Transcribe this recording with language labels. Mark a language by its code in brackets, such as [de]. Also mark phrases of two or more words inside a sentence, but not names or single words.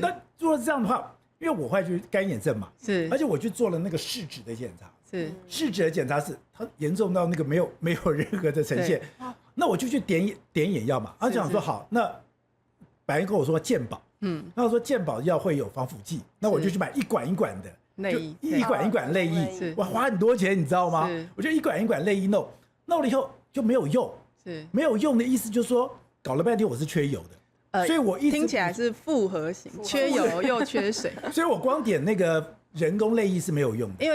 [zh] 那如果這樣的話，因為我后來就是乾眼症嘛，是，而且我去做了那個試紙的檢查。是，試紙的檢查是它嚴重到那個沒有任何的呈現，那我就去點眼藥嘛。他講說好，那白人跟我說健保，那我說健保藥會有防腐劑，那我就去買一管一管的淚液，一管一管淚液，我花很多錢，你知道嗎？我就一管一管淚液弄了以後就沒有用，沒有用的意思就是說搞了半天我是缺油的，所以我一直聽起來是複合型，缺油又缺水，所以我光點那個人工淚液是沒有用的，